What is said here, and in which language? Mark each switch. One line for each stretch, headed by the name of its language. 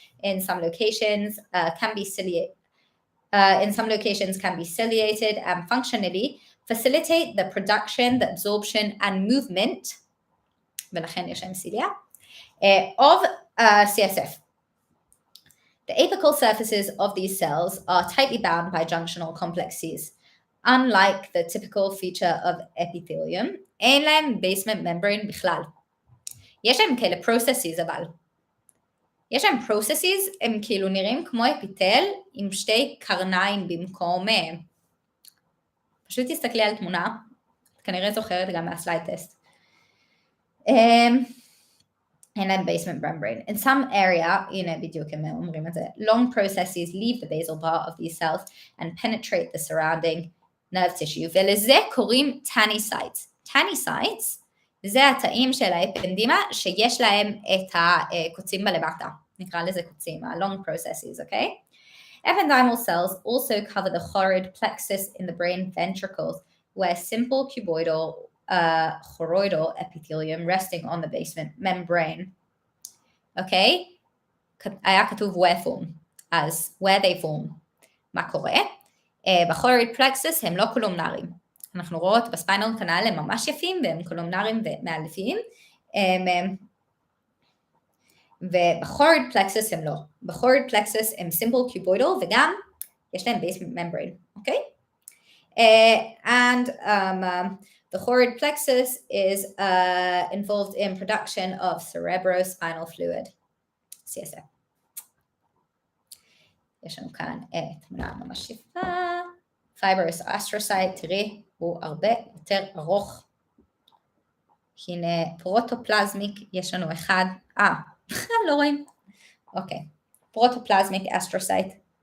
English: in some locations can be ciliated and functionally facilitate the production, the absorption and movement,
Hebrew: ולכן יש להם סיליה,
English: of CSF. The apical surfaces of these cells are tightly bound by junctional complexes. Unlike the typical feature of epithelium,
Hebrew: אין להם
English: basement membrane
Hebrew: בכלל. יש להם כאלה processes אבל. יש להם processes, הם כאילו נראים כמו אפיתל עם שתי קרניים במקום. פשוט תסתכלי על תמונה, כנראה זוכרת גם מהסלייד טסט. אין להם
English: basement membrane. In some area,
Hebrew: הנה בדיוק הם אומרים את זה,
English: long processes leave the basal part of these cells and penetrate the surrounding nerve tissue,
Hebrew: ולזה קוראים
English: tanycytes.
Hebrew: tanycytes זה התאים של האפנדימה שיש להם את הקוצים בלמטה, נקרא לזה קוצים, ה-long processes, okay?
English: Ependymal cells also cover the choroid plexus in the brain ventricles, where simple cuboidal choroidal epithelium resting on the basement membrane. Okay?
Hebrew: היה כתוב
English: where form,
Hebrew: אז
English: where they form.
Hebrew: מה קורה? ב-choroid plexus הם לא קולומנריים. אנחנו רואות בספיינל קנל הם ממש יפים והם קולומנריים ומאלפים. וב-choroid plexus הם לא. ב-choroid plexus הם simple cuboidal וגם יש להם basement membrane. Okay?
English: And the choroid plexus is involved in production of cerebrospinal fluid, CSF.
Hebrew: יש לנו כאן תמונה ממש יפה. fibrous astrocyte, תראי, הוא הרבה יותר ארוך. הנה פרוטופלזמיק, יש לנו אחד, לא רואים. אוקיי, פרוטופלזמיק astrocyte.